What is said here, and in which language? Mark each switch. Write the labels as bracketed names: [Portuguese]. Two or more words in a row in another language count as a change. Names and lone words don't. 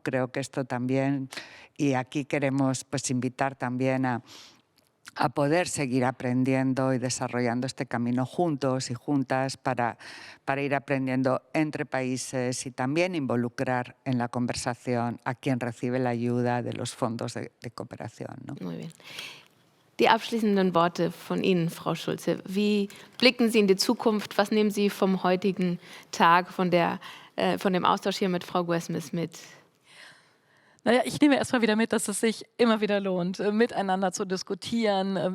[Spanish] Creo que esto también, y aquí queremos pues, invitar también a poder seguir aprendiendo y desarrollando este camino juntos y juntas para ir aprendiendo entre países y también involucrar en la conversación a quien recibe la ayuda de los fondos de cooperación, ¿no? Muy bien. [German] Die abschließenden Worte von Ihnen, Frau Schulze. Wie blicken Sie in die Zukunft? Was nehmen Sie vom heutigen Tag, von dem Austausch hier mit Frau Guesmes mit? Naja, ich nehme erstmal wieder mit, dass es sich immer wieder lohnt, miteinander zu diskutieren.